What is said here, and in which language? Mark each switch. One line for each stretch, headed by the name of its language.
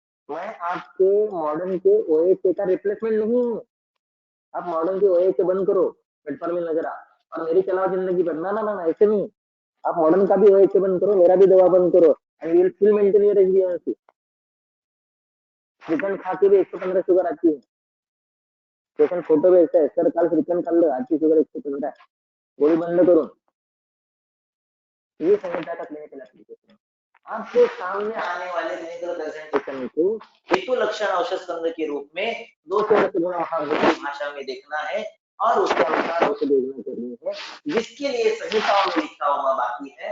Hindi: मैं आपके मॉडर्न के ओए का रिप्लेसमेंट नहीं हूँ। आप मॉडर्न के ओए बंद करो, प्लेटफॉर्म में नजर आ और मेरी चलाओ जिंदगी भर। ना ना ना, ऐसे नहीं। आप मॉडर्न का भी ओए बंद करो, मेरा भी दवा बंद करो,
English: And we will still maintain your HbA1c।
Hindi: Shrikhand खा के भी 115 शुगर आती है।
Marathi: पेशेंट फोटो भेजता है, सर काल श्रीखंड खाल्लं, आजची शुगर 115 आहे, गोळी बंद करून।
Hindi: ये संहिता का क्लिनिकल एप्लीकेशन है। आपके सामने आने वाले क्लिनिकल प्रेजेंटेशन को हेतु लक्षण औषध स्कंद के रूप में 2 से 10 गुना महाभूत भाषा में देखना है और उसके अनुसार औषध योजना करनी है, जिसके लिए संहिताओं में लिखा हुआ बाकी है।